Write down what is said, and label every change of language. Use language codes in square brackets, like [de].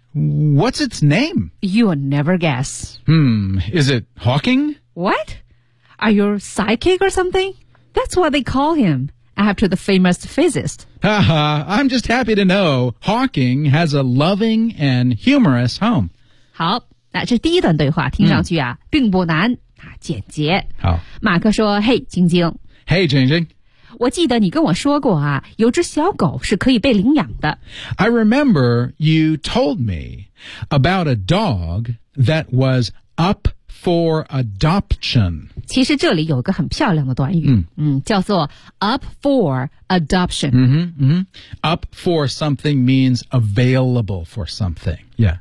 [en] What's its name? You'll never guess. Is it Hawking? What? Are you a psychic or something? That's what they call him, after the famous physicist. Haha, I'm just happy to know Hawking has a loving and humorous home. [zh] 好，那这第一段对话听上去啊，并不难，简洁。好。马克说，嘿，晶晶。 [en] Hey, Jing Jing. [zh] 我记得你跟我说过啊，有只小狗是可以被领养的。 [en] I remember you told me about a dog that was up for adoption. [zh] 其实这里有一个很漂亮的短语，叫做 [en] up for adoption. Mm-hmm, mm-hmm. Up for something means available for something. Yeah.